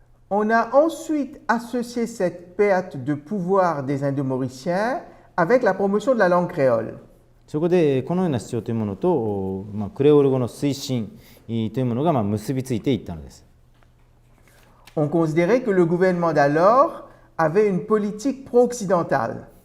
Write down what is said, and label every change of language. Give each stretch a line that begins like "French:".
French: On a ensuite associé cette perte de pouvoir des Indomauriciens avec la promotion de la langue créole.
Japanese: そこでこのような主張というものとクレオール語の推進というものが結びついていったのです。
French: On considérait que le gouvernement d'alors avait une politique pro-occidentale.